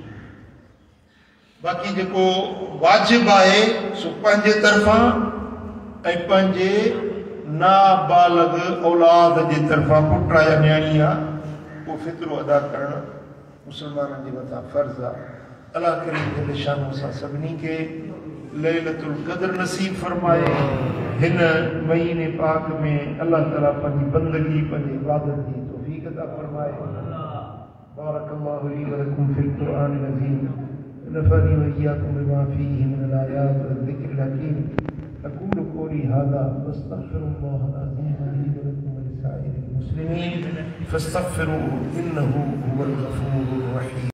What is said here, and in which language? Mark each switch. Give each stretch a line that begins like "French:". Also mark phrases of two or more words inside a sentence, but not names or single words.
Sindhi: बाक़ी जेको वाजिब आहे सो पंहिंजे तरफ़ां ऐं पंहिंजे नाबालिग़ औलाद जे तरफ़ां, पुट या न्याणी आहे, उहो फ़ित्रो अदा करणु मुसलमाननि जे मथां फ़र्ज़ आहे। अल्लाह करीम
Arabic: جل شانه
Sindhi: असां सभिनी खे लैलतुल क़द्र नसीब फरमाए। हिन महीने पाक में अल्लाह ताला पंहिंजी बंदगी, पंहिंजी इबादत जी तौफ़ीक़ अता फरमाए।
Arabic: بارك الله لي ولكم في القرآن العظيم. نفعني وإياكم بما فيه من الآيات والذكر الحكيم. أقول قولي هذا وأستغفر الله العظيم لي ولكم ولسائر المسلمين فاستغفروه إنه هو الغفور الرحيم.